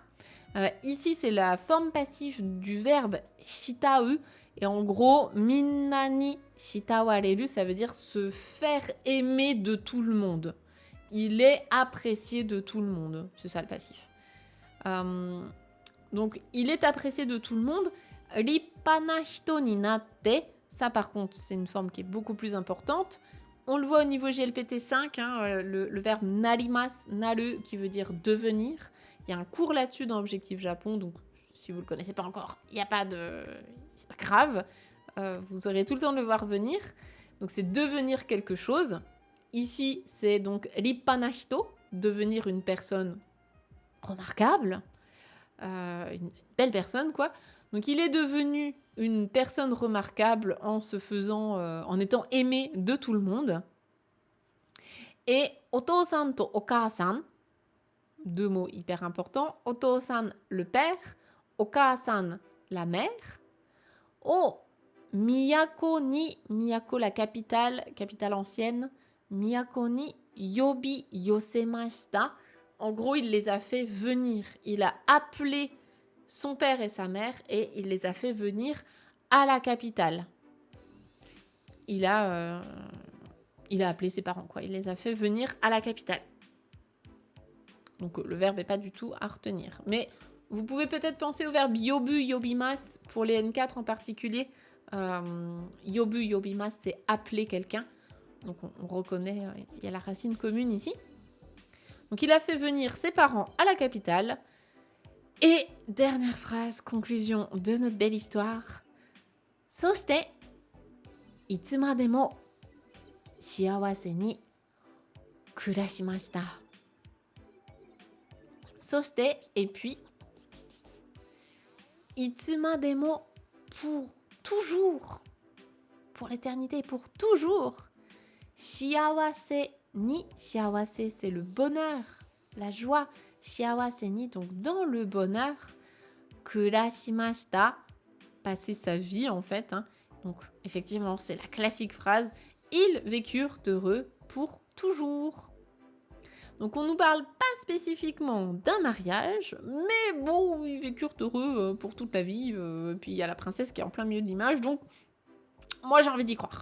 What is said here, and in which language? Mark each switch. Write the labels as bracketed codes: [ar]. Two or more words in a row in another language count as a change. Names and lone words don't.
[fr] Ici, c'est la forme passive du verbe shitau. Et en gros, [ja] みんなに慕われる, [fr] ça veut dire se faire aimer de tout le monde. Il est apprécié de tout le monde. C'est ça le passif. Donc, il est apprécié de tout le monde. [ja] 立派な人になって. [fr] Ça, par contre, c'est une forme qui est beaucoup plus importante. On le voit au niveau GLPT5, hein, le verbe [ja] なります、なる, [fr] qui veut dire devenir. Il y a un cours là-dessus dans Objectif Japon, donc si vous ne le connaissez pas encore, il n'y a pas de... c'est pas grave. Vous aurez tout le temps de le voir venir. Donc, c'est devenir quelque chose. Ici, c'est donc [ja] 立派な人, [fr] devenir une personne remarquable, une belle personne, quoi. Donc, il est devenu une personne remarquable en se faisant, en étant aimé de tout le monde. Et [ja] お父さんとお母さん, [fr] 2 mots hyper importants. Otosan, le père. Okasan, la mère. [ja] お都に、都 [fr] la capitale ancienne. [ja] 都に呼び寄せました. [fr] En gros, il les a fait venir. Il a appelé son père et sa mère et il les a fait venir à la capitale. Il a appelé ses parents, quoi. Il les a fait venir à la capitale. Donc, le verbe n'est pas du tout à retenir. Mais vous pouvez peut-être penser au verbe [ja] 呼ぶ、呼びます, [fr] pour les N4 en particulier. [ja] 呼ぶ、呼びます, [fr] c'est appeler quelqu'un. Donc, on reconnaît, il y a la racine commune ici. Donc, il a fait venir ses parents à la capitale. Et dernière phrase, conclusion de notre belle histoire. [ja] そしていつまでも幸せに暮らしました。 [fr] そして、et puis, いつまでも pour toujours, pour l'éternité, pour toujours. 幸せに, 幸せ c'est le bonheur, la joie. [ja] 幸せに, [fr] donc dans le bonheur. [ja] 暮らしました, [fr] passer sa vie en fait. Hein. Donc effectivement, c'est la classique phrase. Ils vécurent heureux pour toujours. Donc on ne nous parle pas spécifiquement d'un mariage, mais bon, ils vécurent heureux pour toute la vie. Puis il y a la princesse qui est en plein milieu de l'image, donc moi j'ai envie d'y croire.